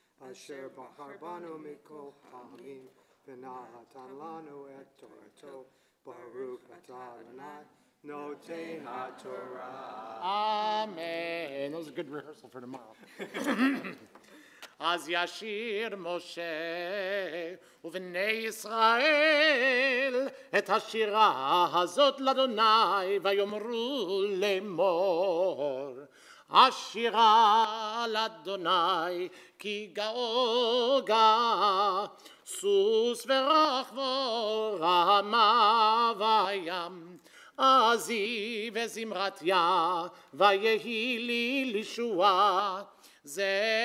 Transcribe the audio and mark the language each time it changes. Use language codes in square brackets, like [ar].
[he] אשר בחר בנו מכל העמים, ונתן לנו את תורתו. ברוך אתה אדוני, נותן התורה. [en] Amen. That was a good rehearsal for tomorrow. [he] אז ישיר משה ובני ישראל את השירה הזאת לאדוני ויאמרו לאמור. השירה לאדוני כי גאו גא סוס ורחבו רמה וים עזי וזמרת יה ויהי לי לישועה זה